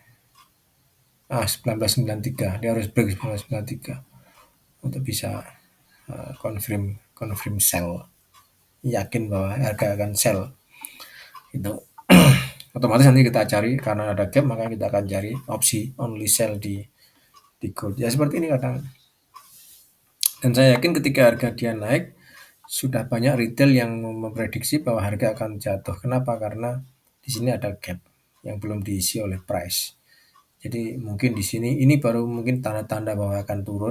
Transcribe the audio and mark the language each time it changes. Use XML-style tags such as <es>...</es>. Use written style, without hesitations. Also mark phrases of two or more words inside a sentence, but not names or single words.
<id>1993. Dia harus break 1993 untuk bisa</id> <en>confirm sell,</en> <id>yakin bahwa harga akan sell itu. Otomatis nanti kita cari karena ada gap maka kita akan cari opsi</id> <en>only sell</en> <id>di gold ya seperti ini kadang. Dan saya yakin ketika harga dia naik sudah banyak retail yang memprediksi bahwa harga akan jatuh. Kenapa? Karena di sini ada gap yang belum diisi oleh price. Jadi mungkin di sini ini baru mungkin tanda-tanda bahwa akan turun.</id>